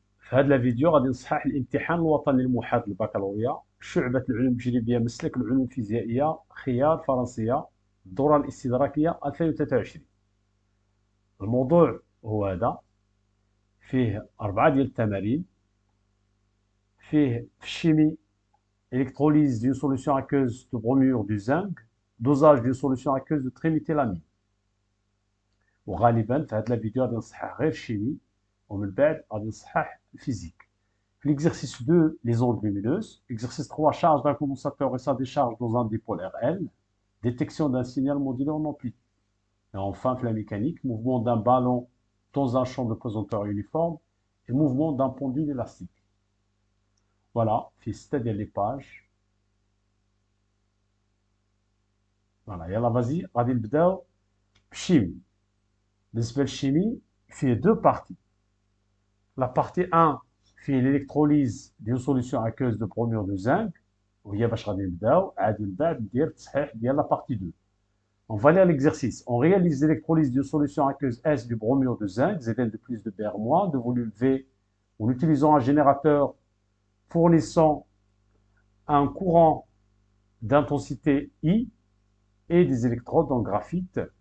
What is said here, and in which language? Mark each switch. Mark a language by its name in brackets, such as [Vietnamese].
[Arabic] في هذا الفيديو غادي نصحح الامتحان الوطني الموحد للبكالوريا شعبة العلوم التجريبية مسلك العلوم الفيزيائية خيار فرنسية الدورة الاستدراكية 2023. الموضوع هو هذا، فيه 4 ديال التمارين. فيه في الشيمي [French] électrolyse d'une solution aqueuse de bromure du zinc, dosage d'une solution aqueuse de trimethylامine. [Arabic] وغالبا في هذا الفيديو غادي نصحح غير الشيمي ومن بعد غادي نصحح الفيزيك. [French] L'exercice 2, les ondes lumineuses. Exercice 3, charge d'un condensateur et sa décharge dans un dipôle RL. Détection d'un signal modulaire non ampli. Et enfin, la mécanique, mouvement d'un ballon dans un champ de pesanteur uniforme et mouvement d'un pendule élastique. Voilà, c'est-à-dire les pages. Voilà, [Arabic] يلا [French] vas-y, [Arabic] غادي نبداو بالشيمي. بالنسبة للشيمي فيه [French] deux parties. La partie 1 [Arabic] فيه [French] l'électrolyse d'une solution aqueuse de bromure de zinc. [Arabic] وهي باش غادي نبداو عاد من بعد ندير التصحيح ديال [French] la partie 2. On va lire l'exercice. On réalise l'électrolyse d'une solution aqueuse S du bromure de zinc, Zn de plus de Br- de volume V, en utilisant un générateur fournissant un courant d'intensité I et des électrodes en graphite.